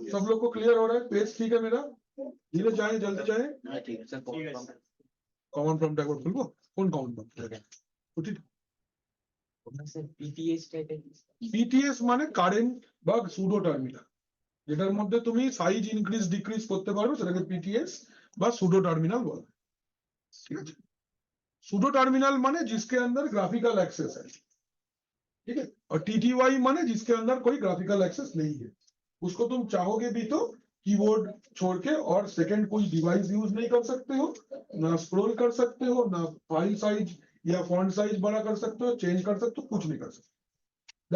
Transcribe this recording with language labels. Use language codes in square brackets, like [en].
[hi] सब लोग को क्लियर हो रहा है? पेज ठीक है मेरा? धीरे जाए, जल्दी जाए। [bn] ঠিক আছে স্যার। कॉमन प्रॉम्प्ट একবার খুলবো। কোন কমন প্রম্পট? স্যার PTS টাইপের PTS মানে কারেন্ট বা সুডো টার্মিনাল, যেটার মধ্যে তুমি সাইজ ইনক্রিজ ডিক্রিজ করতে পারবে সেটাকে PTS বা সুডো টার্মিনাল বলে। [hi] ठीक है। सुडो टर्मिनल माने जिसके अंदर ग्राफिकल एक्सेस है, ठीक है। और TTY माने जिसके अंदर कोई ग्राफिकल एक्सेस नहीं है। उसको तुम चाहोगे भी तो कीबोर्ड छोड़ के और सेकंड कोई डिवाइस यूज नहीं कर सकते हो, ना स्क्रॉल कर सकते हो, ना फाइल साइज या फॉन्ट साइज बड़ा कर सकते हो, चेंज कर सकते हो, कुछ नहीं कर सकते।